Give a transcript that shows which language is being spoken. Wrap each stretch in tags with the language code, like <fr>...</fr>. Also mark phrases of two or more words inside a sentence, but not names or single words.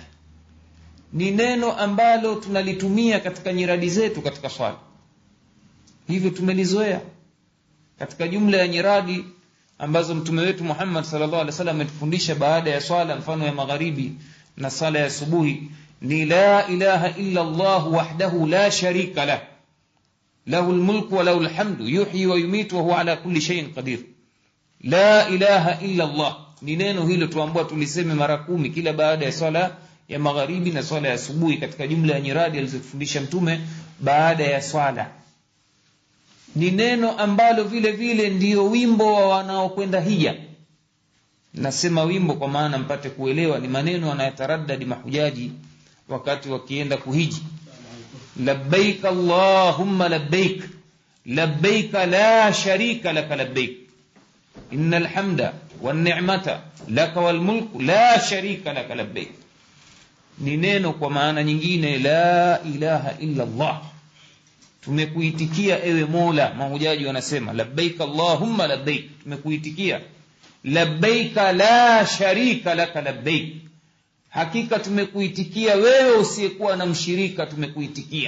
<sw>Ni neno ambalo tunalitumia katika nyiradi zetu katika swala, hivyo tumelizoea. Katika jumla ya nyiradi ambazo Mtume wetu Muhammad</sw> <ar>صلى الله عليه وسلم</ar> <sw>ametufundisha baada ya swala, mfano ya magharibi na sala ya subuhi, ni</sw> <ar>لا إله إلا الله وحده لا شريك له له الملك وله الحمد يحيي ويميت وهو على كل شيء قدير. لا إله إلا الله,</ar> <sw>ni neno hilo tuambiwa tuliseme mara 10 kila baada ya swala ya magharibi na swala ya asubuhi, katika jumla ya nyiradi alizofundisha Mtume baada ya swala. Ni neno ambalo vile vile ndiyo wimbo wa wanaokwenda hija. Nasema wimbo kwa maana mpate kuelewa, ni maneno yanayotaraddadi mahujaji wakati wakienda kuhiji.</sw> <ar>لبيك اللهم لبيك لبيك لا شريك لك لبيك إن الحمد والنعمة لك والملك لا شريك لك لبيك.</ar> <sw>Ni neno kwa maana nyingine</sw> <ar>لا إله إلا الله,</ar> <sw>tumekuitikia ewe Mola. Mahujaji wanasema</sw> <ar>لبيك اللهم لبيك,</ar> <sw>tumekuitikia.</sw> <ar>لبيك لا شريك لك لبيك,</ar> <sw>hakika tumekuitikia wewe usiyekuwa na mshirika, tumekuitikia.</sw>